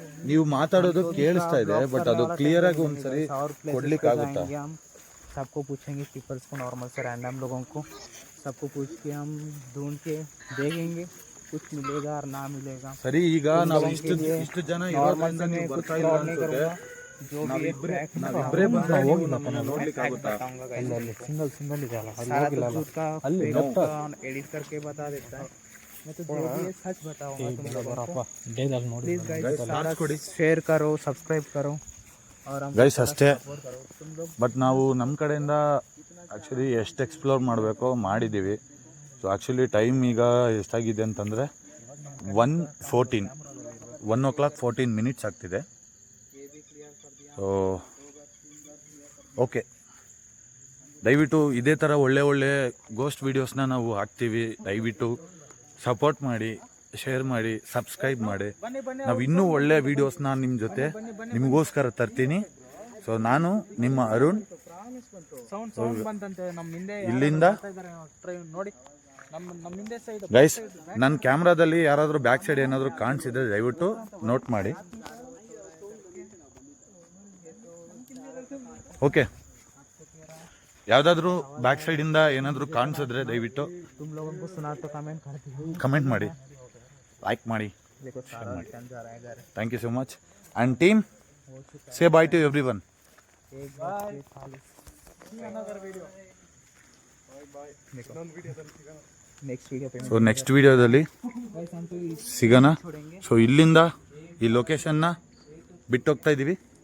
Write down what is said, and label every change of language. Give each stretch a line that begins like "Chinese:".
Kannada: ನೀವು ಮಾತಾಡೋದು ಕೇಳಿಸ್ತಾ ಇದೆ, ಬಟ್ ಅದು ಕ್ಲಿಯರ್ ಆಗಿ ಒಂದ್ಸರಿ ಕೊಡ್ಲಿಕ್ಕೆ ಆಗುತ್ತಾ?
Hindi: हम सबको पूछेंगे पीपल्स को नॉर्मल से रैंडम लोगों को सबको पूछ के हम ढूंढ के देखेंगे कुछ मिलेगा और ना मिलेगा.
Kannada: ಸರಿ, ಈಗ ನಾವು ಇಷ್ಟು ಜನ ಇರೋದ್ರಿಂದ ನೀವು ಬರ್ತಾ ಇಲ್ಲ ಅನ್ಸುತ್ತೆ.
Hindi: जो भी
Kannada: ನಾವಿಬ್ರೇ ಬಂದ್ರೆ ನೋಡ್ಲಿಕ್ಕೆ ಆಗುತ್ತಾ? ಸಿಂಗಲ್ ಇದೆ ಅಲ್ಲ,
Hindi: सारा तो झूठ का fake का एडिट करके बता देता है. मैं तो जो भी है सच बताऊंगा तुम लोगों को.
Kannada: ಡೇದಲ್ಲಿ ನೋಡಿ.
Hindi: प्लीज गाइस सारा शेयर करो, सब्सक्राइब करो और हम
Kannada: ಗೈಸ್ ಅಷ್ಟೇ. ಬಟ್ ನಾವು ನಮ್ಮ ಕಡೆಯಿಂದ ಆ್ಯಕ್ಚುಲಿ ಎಷ್ಟು ಎಕ್ಸ್ಪ್ಲೋರ್ ಮಾಡಬೇಕೋ ಮಾಡಿದ್ದೀವಿ. ಸೊ ಆ್ಯಕ್ಚುಲಿ ಟೈಮ್ ಈಗ ಎಷ್ಟಾಗಿದೆ ಅಂತಂದರೆ 1:14 ಆಗ್ತಿದೆ. ಸೊ ಓಕೆ, ದಯವಿಟ್ಟು ಇದೇ ಥರ ಒಳ್ಳೆ ಗೋಸ್ಟ್ ವೀಡಿಯೋಸ್ನ ನಾವು ಹಾಕ್ತೀವಿ. ದಯವಿಟ್ಟು ಸಪೋರ್ಟ್ ಮಾಡಿ, ಶೇರ್ ಮಾಡಿ, ಸಬ್ಸ್ಕ್ರೈಬ್ ಮಾಡಿ. ನಾವು ಇನ್ನೂ ಒಳ್ಳೆ ವೀಡಿಯೋಸ್ನ ನಿಮ್ಮ ಜೊತೆ ನಿಮಗೋಸ್ಕರ ತರ್ತೀನಿ. ಸೊ ನಾನು ನಿಮ್ಮ ಅರುಣ್. ಸೌಂಡ್ ಬಂತಂತೆ ನಮ್ಮ ಹಿಂದೆ ಇಲ್ಲಿಂದ ನೋಡಿ, ನಮ್ಮ ಹಿಂದೆ ಸೈಡ್. ಗೈಸ್, ನನ್ನ ಕ್ಯಾಮ್ರಾದಲ್ಲಿ ಯಾರಾದರೂ ಬ್ಯಾಕ್ ಸೈಡ್ ಏನಾದರೂ ಕಾಣಿಸಿದ್ರೆ ದಯವಿಟ್ಟು ನೋಟ್ ಮಾಡಿ. ಓಕೆ, ಯಾವುದಾದ್ರೂ ಬ್ಯಾಕ್ ಸೈಡಿಂದ ಏನಾದರೂ ಕಾಣಿಸಿದ್ರೆ ದಯವಿಟ್ಟು
Hindi: तुम लोगों को सुना तो
Kannada: ಕಮೆಂಟ್ ಮಾಡಿ, ಲೈಕ್ ಮಾಡಿ.
Hindi: देखो सारा रिटर्न जा रहा है घर.
English: Thank you so much. And team, say bye to everyone.
Hindi: एक बार नेक्स्ट वीडियो पे
Kannada: ಸೊ ನೆಕ್ಸ್ಟ್ ವಿಡಿಯೋದಲ್ಲಿ ಸಿಗೋಣ. ಸೊ ಇಲ್ಲಿಂದ ಈ ಲೊಕೇಶನ್ನ ಬಿಟ್ಟೋಗ್ತಾ ಇದ್ದೀವಿ.